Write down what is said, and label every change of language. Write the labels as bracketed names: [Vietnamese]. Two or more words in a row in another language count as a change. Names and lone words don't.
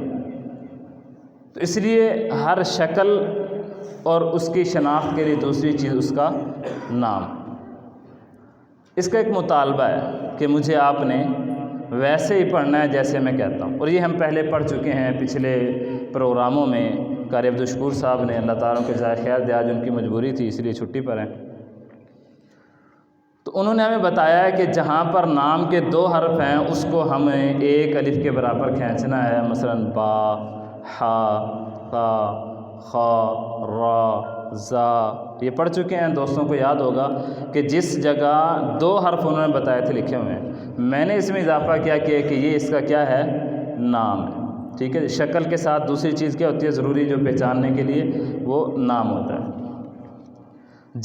[Urdu] تو اس لیے ہر شکل اور اس کی شناخت کے لیے دوسری چیز اس کا نام، اس کا ایک مطالبہ ہے کہ مجھے آپ نے ویسے ہی پڑھنا ہے جیسے میں کہتا ہوں، اور یہ ہم پہلے پڑھ چکے ہیں پچھلے پروگراموں میں۔ قاری عبدالشکور صاحب نے، اللہ تعالیٰ کے جزائے خیر دے، آج ان کی مجبوری تھی اس لیے چھٹی پر ہیں، تو انہوں نے ہمیں بتایا ہے کہ جہاں پر نام کے دو حرف ہیں اس کو ہمیں ایک الف کے برابر کھینچنا ہے، مثلا با، ہا، تا، خا، را، زا، یہ پڑھ چکے ہیں، دوستوں کو یاد ہوگا کہ جس جگہ دو حرف انہوں نے بتائے تھے لکھے ہوئے ہیں، میں نے اس میں اضافہ کیا کہ یہ اس کا کیا ہے؟ نام ہے۔ ٹھیک ہے، شکل کے ساتھ دوسری چیز کیا ہوتی ہے ضروری جو پہچاننے کے لیے؟ وہ نام ہوتا ہے۔